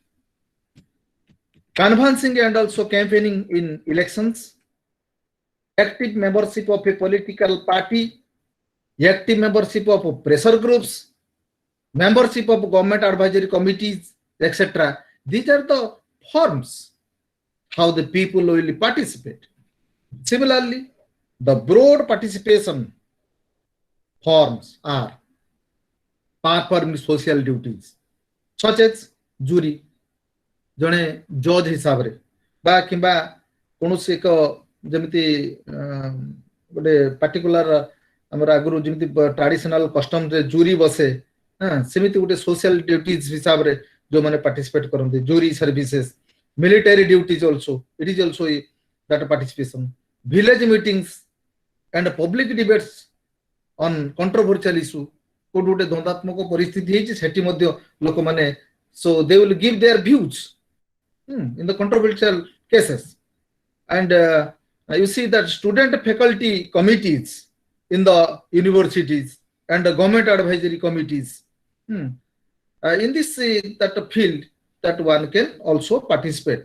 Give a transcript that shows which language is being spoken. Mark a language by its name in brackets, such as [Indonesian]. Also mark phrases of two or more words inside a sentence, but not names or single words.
[English] Canvassing and also campaigning in elections, active membership of a political party, active membership of pressure groups, membership of government advisory committees, etc. These are the forms how the people will participate. Similarly, the broad participation forms are performing social duties, such as jury, [Odia] ଜଣେ ଜଜ୍ ହିସାବରେ ବା କିମ୍ବା କୌଣସି ଏକ ଯେମିତି ଗୋଟେ ପାର୍ଟିକୁଲାର ଆମର ଆଗରୁ ଯେମିତି [English] traditional customରେ [Odia] ଜୁରି ବସେ, ସେମିତି ଗୋଟେ [English] social duties [Odia] ହିସାବରେ ଯୋଉମାନେ ପାର୍ଟିସିପେଟ କରନ୍ତି, [English] jury services, military duties also, it is also that participation, village meetings and public debates on controversial issue. [Odia] କୋଉଠି ଗୋଟେ ଦ୍ୱନ୍ଦାତ୍ମକ ପରିସ୍ଥିତି ହେଇଛି ସେଠି ମଧ୍ୟ ଲୋକମାନେ, [English] so they will give their views in the controversial cases. And you see that student faculty committees in the universities and the government advisory committees, in this that field that one can also participate.